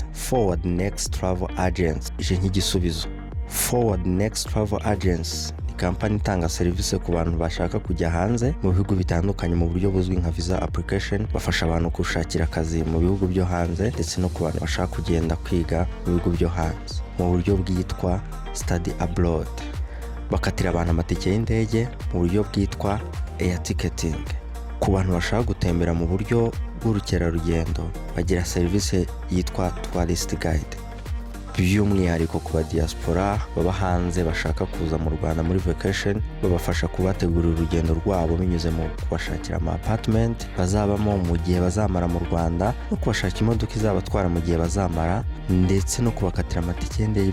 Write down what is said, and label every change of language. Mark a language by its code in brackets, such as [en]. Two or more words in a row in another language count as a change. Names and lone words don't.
[rw] Forward Next Travel Agency ije nk'igisubizo. Forward Next Travel Agency ni kampani itanga serivisi ku bantu bashaka kujya hanze mu bihugu bitandukanye mu buryo buzwi nka [en] visa application. [rw] Bafasha abantu gushakira akazi mu bihugu byo hanze ndetse no ku bantu bashaka kugenda kwiga mu bihugu byo hanze mu buryo bwitwa [en] study abroad. [rw] Bakatira abantu amatike y'indege mu buryo bwitwa [en] air ticketing. [rw] Ku bantu bashaka gutembera mu buryo bw'urukerarugendo bagira serivisi yitwa [en] tourist guide. [rw] By'umwihariko ku ba diaspora baba hanze bashaka kuza mu Rwanda muri vacation babafasha kubategurira urugendo rwabo binyuze mu kubashakira ama apartment bazabamo mu gihe bazamara mu Rwanda no kubashaka imodoka izabatwara mu gihe bazamara ndetse no kubakatira amatike y'indege.